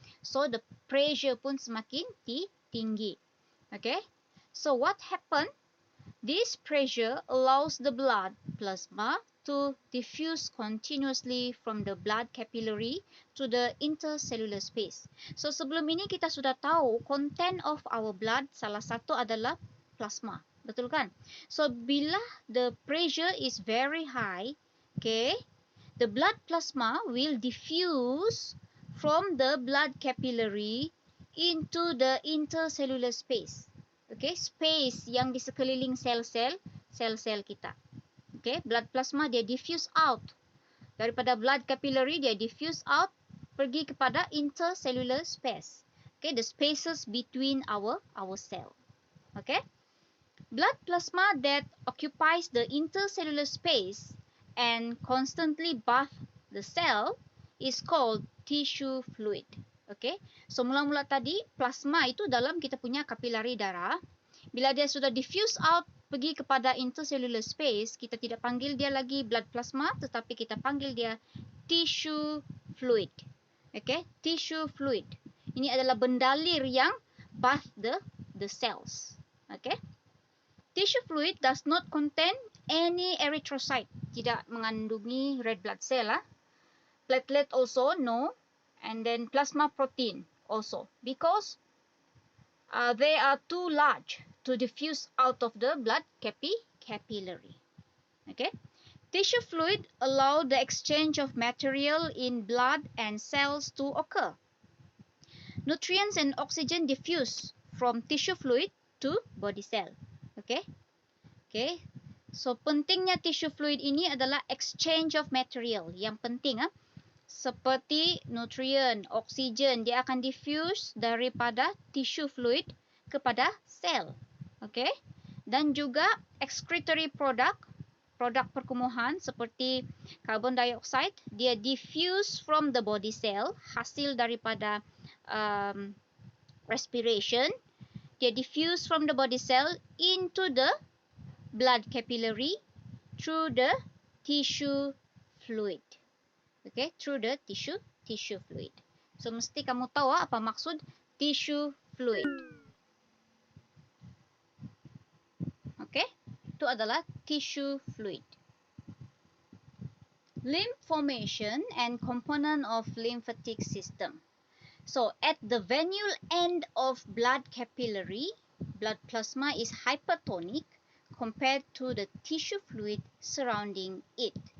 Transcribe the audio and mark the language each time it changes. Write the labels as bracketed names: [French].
[English] So the pressure [Malay] pun semakin tinggi. [English] Okay? So what happened? This pressure allows the blood plasma to diffuse continuously from the blood capillary to the intercellular space. [Malay] So sebelum ini kita sudah tahu [English] content of our blood [Malay] salah satu adalah plasma. Betul kan? [English] So bila the pressure is very high, okay, the blood plasma will diffuse from the blood capillary into the intercellular space. [Malay] Okay, space yang di sekeliling sel-sel kita. Okay, blood plasma dia diffuse out. Daripada blood capillary dia diffuse out pergi kepada intercellular space. [English] Okay, the spaces between our cell. Okay, blood plasma that occupies the intercellular space and constantly bathe the cell is called tissue fluid. [Malay] Okay, so mula-mula tadi plasma itu dalam kita punya kapilari darah. Bila dia sudah diffuse out pergi kepada intercellular space, kita tidak panggil dia lagi blood plasma, tetapi kita panggil dia tissue fluid. [English] Okay, tissue fluid. [Malay] Ini adalah bendalir yang [English] bath the cells. Okay, tissue fluid does not contain any erythrocyte. [Malay] Tidak mengandungi red blood cell. [English] Platelet also no. And then plasma protein also, because they are too large to diffuse out of the blood capillary. Okay, tissue fluid allow the exchange of material in blood and cells to occur. Nutrients and oxygen diffuse from tissue fluid to body cell. Okay, so [Malay] pentingnya [English] tissue fluid [Malay] ini adalah [English] exchange of material. [Malay] Yang penting seperti nutrien, oksigen, dia akan diffuse daripada tissue fluid kepada sel. Okay? Dan juga excretory product perkumuhan seperti [English] carbon dioxide, dia diffuse from the body cell, [Malay] hasil daripada [English] respiration, dia diffuse from the body cell into the blood capillary through the tissue fluid. Okay, through the tissue fluid. [Malay] So mesti kamu tahu apa maksud tissue fluid. Okay, itu adalah tissue fluid. [English] Lymph formation and component of lymphatic system. So at the venule end of blood capillary, blood plasma is hypertonic compared to the tissue fluid surrounding it.